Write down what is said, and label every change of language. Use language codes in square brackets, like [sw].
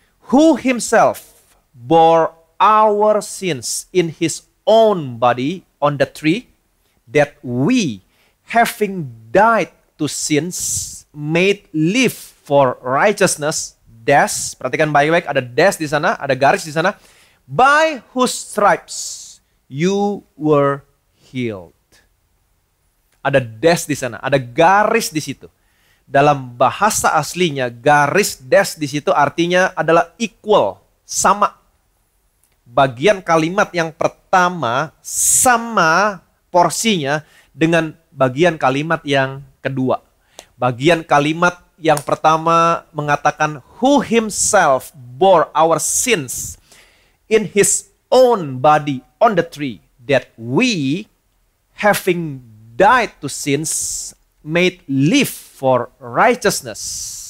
[en] Who himself bore our sins in his own body on the tree, that we, having died to sins, made live for righteousness. [id] Dash, perhatikan baik-baik, ada dash di sana, ada garis di sana. [en] By whose stripes you were healed. [id] Ada dash di sana, ada garis di situ. Dalam bahasa aslinya, garis dash di situ artinya adalah equal, sama. Bagian kalimat yang pertama sama porsinya dengan bagian kalimat yang kedua. Bagian kalimat yang pertama mengatakan [en] who himself bore our sins in his own body on the tree, that we, having died to sins, made live for righteousness.